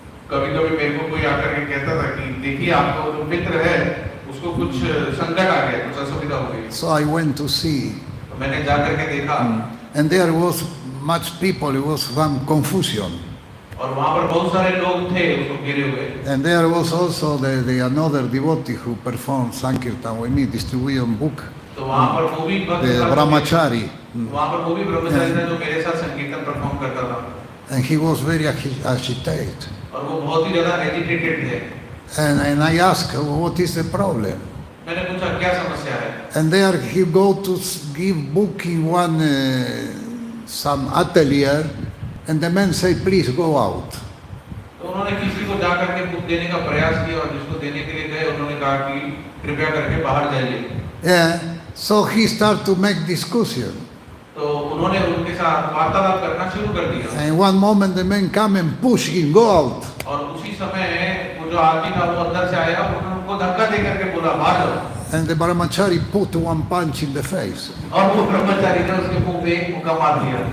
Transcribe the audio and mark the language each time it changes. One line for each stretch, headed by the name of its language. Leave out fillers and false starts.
Hindi: कभी-कभी मेरे को कोई आकर के कहता था कि देखिए आपका जो मित्र है उसको कुछ संकट आ गया, कुछ असुविधा हो गई।
English: So I went to see.
Hindi: तो मैंने जा करके देखा।
English: And there was much people. It was some confusion.
Hindi: और वहाँ पर बहुत सारे लोग थे उसको घिरे हुए।
English: And there was also the another devotee who performed Sankirtan with me, distribution book.
Hindi: तो वहाँ पर वो भी
English: The brahmachari.
Hindi: वहाँ पर वो भी ब्रह्मचारी था जो मेरे साथ संकीर्तन परफॉर्म करता था।
English: And he was very agitated.
Hindi: और वो बहुत ही ज़्यादा एजिटेटेड थे।
English: And I asked, "What is the problem?"
Hindi: मैंने पूछा क्या समस्या है?
English: And there he go to give book in one some atelier, and the man say, "Please go out."
Hindi: तो उन्होंने किसी को जा करके बुक देने का प्रयास किया और जिसको देने के लिए गए उन्होंने कहा कि कृपया करके बाहर जाइए। Yeah.
English: So he start to make discussion.
Hindi: तो उन्होंने उनके साथ वार्तालाप करना शुरू कर दिया।
English: And one moment the man come and push him, "Go out."
Hindi: और उसी समय वो जो आदमी था वो अंदर से आया और उन्होंने उनको धक्का दे करके बोला बाहर जाओ।
English: And the brahmachari put one punch in the face.
Hindi: और वो ब्रह्मचारी ने उसके मुंह पे एक मुक्का मार दिया।